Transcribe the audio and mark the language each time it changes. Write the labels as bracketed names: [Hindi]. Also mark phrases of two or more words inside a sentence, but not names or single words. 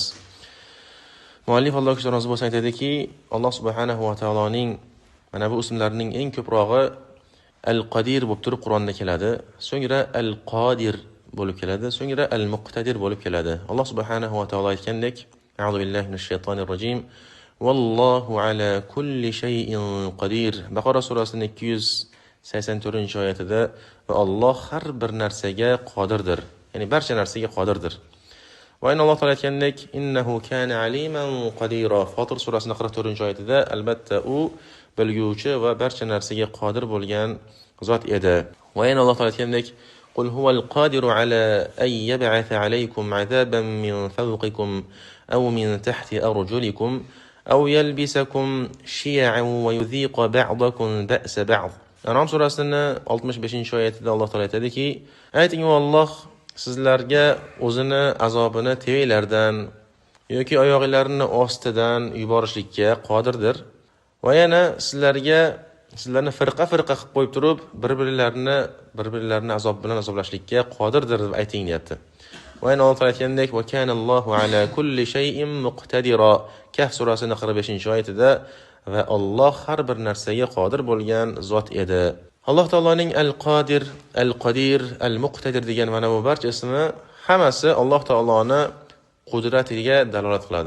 [Uzbek] Muallif Alloh uchun rozi bo'lsa aytadiki, Alloh subhanahu va taoloning mana bu ismlarining eng ko'prog'i Al-Qadir bo'lib turib Qur'onda keladi. So'ngra Al-Qodir bo'lib keladi, so'ngra Al-Muqtadir bo'lib keladi. [Arabic] Alloh سبحانه وتعالى aytgandek, أعوذ بالله من الشيطان الرجيم. والله على كل شيء قدير. [Uzbek] Baqara surasining 284-oyatida va Alloh har bir narsaga qodirdir. Ya'ni barcha narsaga qodirdir. Va yana Alloh taolo aytgandek, [Arabic] إنه كان عليما قديرا. [Uzbek] Fotir surasining 44-oyatida albatta u bilguvchi va barcha narsaga qodir bo'lgan zot edi. Va yana Alloh taolo aytgandek, [Arabic] قل هو القادر على أن يبعث عليكم عذابا من فوقكم أو من تحت أرجلكم أو يلبسكم شيعا ويذيق بعضكم بأس بعض. [Uzbek] An'am surasining 65-oyatida Alloh taolo aytadiki, ayting Alloh sizlarga o'zini azobini tevalardan yoki oyoqlarini ostidan yuborishlikka qodirdir. Va yana sizlarni firqa-firqa qilib qo'yib turib, bir-birlarini azob bilan azoblashlikka qodirdir deb ayting deyapti. Va yana Alloh aytgandek, [Arabic] وكان الله على كل شيء مقتدرا. [Uzbek] Kahf surasining 45-oyatida va Alloh har bir narsaga qodir bo'lgan zot edi. Alloh taoloning Al-Qodir, Al-Qodir, Al-Muqtadir degan mana bu barcha ismi hammasi Alloh taoloning qudratiga dalolat qiladi.